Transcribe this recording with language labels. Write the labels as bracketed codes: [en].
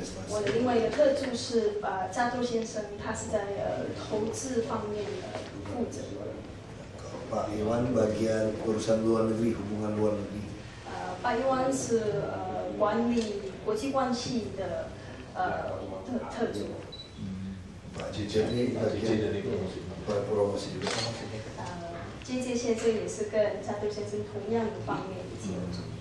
[zh] 我的另外一个特助是加州先生，他是在投资方面负责。 [id] Kalau Pak Iwan bagian urusan luar negeri, hubungan luar negeri. [zh] 巴伊湾是管理国际关系的特助。 [id] Pak Cicit ini bagian promosi juga. [zh] 接见先生也是跟加州先生同样的方面一起合作。